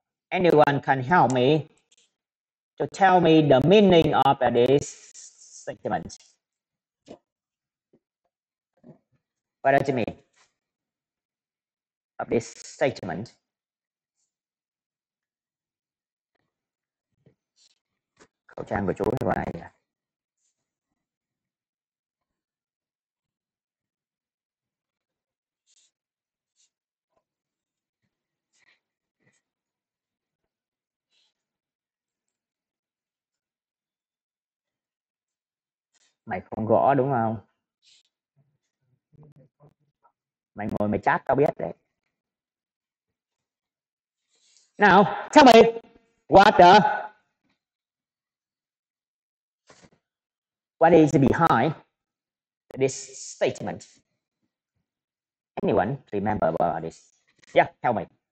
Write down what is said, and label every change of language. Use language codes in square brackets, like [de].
[en] Anyone can help me to tell me the meaning of this statement. What does it mean of this statement? [vi] Khẩu trang của chú như vậy. Mày không gõ đúng không? Mày ngồi mày chat tao biết đấy. [en] Now, tell me what is behind this statement? Anyone remember about this? Yeah, tell me.